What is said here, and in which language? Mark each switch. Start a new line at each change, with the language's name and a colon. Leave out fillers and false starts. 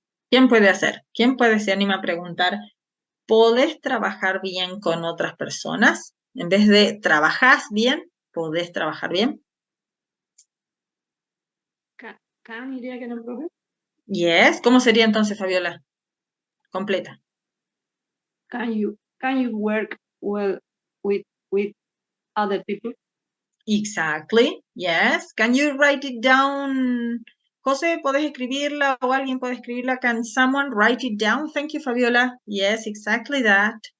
Spanish: ¿Quién puede hacer? ¿Quién puede se anima a preguntar, ¿podés trabajar bien con otras personas? En vez de ¿trabajás bien? ¿Podés trabajar bien? Can iría que no, profe.
English: Yes.
Spanish: ¿Cómo sería entonces, Fabiola? Completa.
English: Can you work well with other people? Exactly. Yes. Can you write it down?
Spanish: José, ¿podés escribirla o alguien puede escribirla?
English: Can someone write it down? Thank you, Fabiola. Yes, exactly that.